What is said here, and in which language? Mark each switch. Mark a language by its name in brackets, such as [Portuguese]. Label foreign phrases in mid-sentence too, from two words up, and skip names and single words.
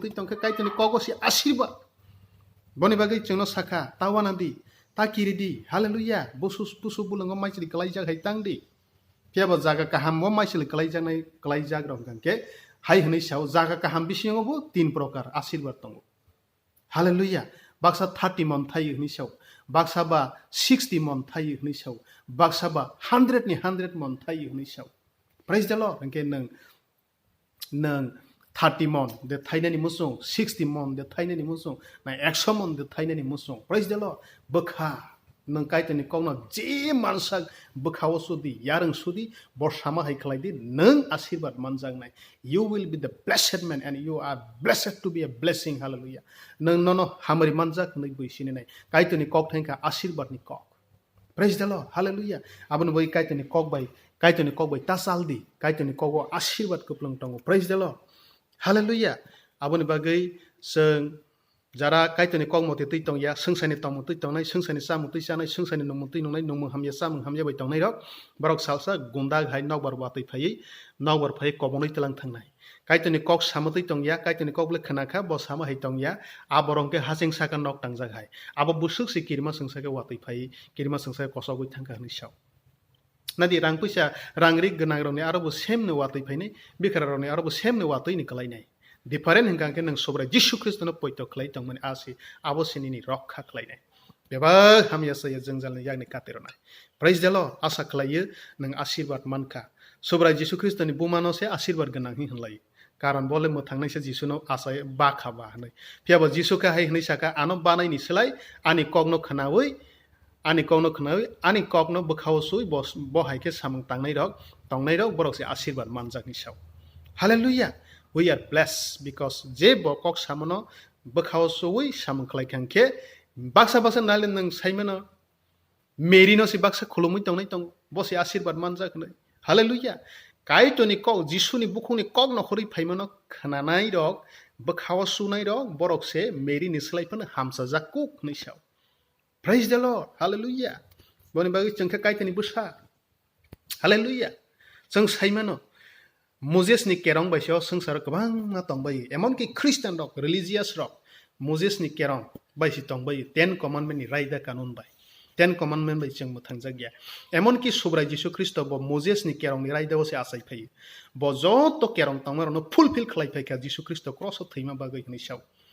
[Kok Borok] tu tangke kaitini kok si asirba boni bagai chengno saka tawana di ta kiri di hallelujah busu bulungo mai chili kalai jaga haitang di piaba jaga kaham mo mai chili kalai jaga rong ke Hai hene shau jaga kaham bisingo bo 3 prokar asirbat tongo hallelujah baksa 30 mon thai hene shau baksa ba 60 mon thai hene shau baksa ba 100 mon thai hene shau [English] praise the Lord [Kok Borok] angke nang 30 mon de thaina ni musong 60 mon de thaina ni musong na 100 mon de thaina ni musong [English] praise the Lord [Kok Borok] bakha nang kaitani kongna je mansak bkhawo sudi yarang sudi borsama hai khlaidi nang asirbat manjang nai [English] you will be the blessed man and you are blessed to be a blessing [Kok Borok] hallelujah nang nono hamari manjak nai boisini nai kaitani kok thainka asirbat ni kok [English] praise the Lord [Kok Borok] hallelujah abon boi kaitani kok bai tasaldi kaitani kok asirbat kuplang tongo [English] praise the Lord [Kok Borok] hallelujah abon bagai seng Jara kaitani kong moti tui tong ya sengsani tong moti tong nai sengsani sa moti sa nai sengsani nong moti nong nai nong hamya sa mong hamya bai tong nai rok barok salsa gunda hai nok bar wa tui phai nok bar phai kobonoi telang thang nai kaitani kok samoti tong ya kaitani kok le khana kha bo sama hai tong ya aborong ke haseng sa ka nok tang jak hai abo busuk si kirma sengsa ke wa tui phai kirma sengsa ko so goi thang ka ni saw nadi rang puisa rangri gnang rong ni aro bo sem ne wa tui phai nei bikara rong ni aro bo sem ne wa tui ni kalai nai different hingkang ke nang sobra Jisu Kristo no poito khlai tong mani asi abo sini ni rokha khlai nai beba hamya sa ya jengjal ni yakni katero nai [English] praise the Lord [Kok Borok] asa khlai nang asirbat manka sobra Jisu Kristo ni bumano se asirbat ganang hi hanlai karon bole mo thangnai se Jisu no asa ba khaba hanai piaba Jisu ka hai hnai saka ano banai ni selai ani kogno khanawoi ani kogno bkhaw sui bo hai ke samang tangnai rok borok se asirbat manjak ni saw hallelujah [English] we are blessed because [Kok Borok] je bokok samono bkhaw sui samang khlai kangke baksa nalen nang saimano merino si baksa khulumui tongnai tong bosi asirbat manjak nei hallelujah kai to ni kok Jisu ni bukhuni kok no khori phaimano khananai rok bkhaw sunai rok borok se meri ni slai pan hamsa jakuk nei saw [English] praise the Lord [Kok Borok] hallelujah boni bagi chengkha kai tani busa hallelujah jeng saimano Moses ni kerong bai sio sengsar kabang na tong bai emon ki Christian rok religious rok Moses ni kerong bai si tong bai 10 commandment ni raida kanun bai 10 commandment bai cheng muthang jagya emon ki subrai Jisu Kristo bo Moses ni kerong ni raida se asai phai bo jo to kerong tong no fulfill khlai phai ka Jisu Kristo cross thaima bagai ni saw